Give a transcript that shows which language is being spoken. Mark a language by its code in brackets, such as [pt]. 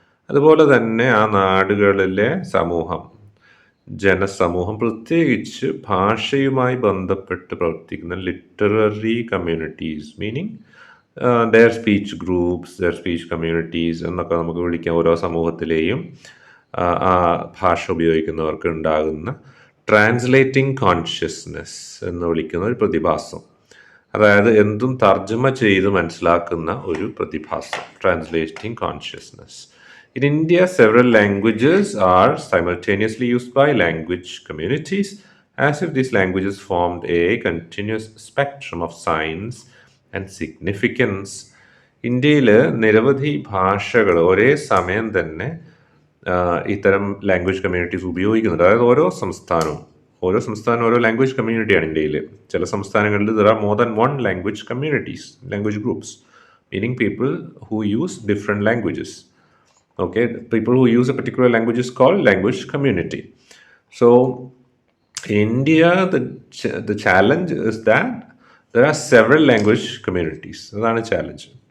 [ml] അതുപോലെ തന്നെ ആ നാടുകളിലെ സമൂഹം, ജനസമൂഹം, പ്രത്യേകിച്ച് ഭാഷയുമായി ബന്ധപ്പെട്ട് പ്രവർത്തിക്കുന്ന literary communities, meaning [en] their speech groups, their speech communities [ml] എന്നൊക്കെ നമുക്ക് വിളിക്കാം. ഓരോ സമൂഹത്തിലെയും ആ ഭാഷ ഉപയോഗിക്കുന്നവർക്ക് ഉണ്ടാകുന്ന ട്രാൻസ്ലേറ്റിംഗ് കോൺഷ്യസ്നെസ് എന്ന് വിളിക്കുന്ന ഒരു പ്രതിഭാസം, അതായത് എന്തും തർജ്ജമ ചെയ്ത് മനസ്സിലാക്കുന്ന ഒരു പ്രതിഭാസം, translating consciousness. [en] In India, several languages are simultaneously used by language communities as if these languages formed a continuous spectrum of signs and significance. [ml] ഇന്ത്യയിൽ നിരവധി ഭാഷകൾ ഒരേ സമയം തന്നെ ഇത്തരം ലാംഗ്വേജ് കമ്മ്യൂണിറ്റീസ് ഉപയോഗിക്കുന്നുണ്ട്. അതായത് ഓരോ സംസ്ഥാനവും ഓരോ ലാംഗ്വേജ് കമ്മ്യൂണിറ്റിയാണ് ഇന്ത്യയിൽ. ചില സംസ്ഥാനങ്ങളിൽ [en] there are more than one language communities, language groups, meaning people who use different languages. Okay, people who use a particular language is called language community. So in India, the challenge is that there are several language communities. [ml] അതാണ് challenge.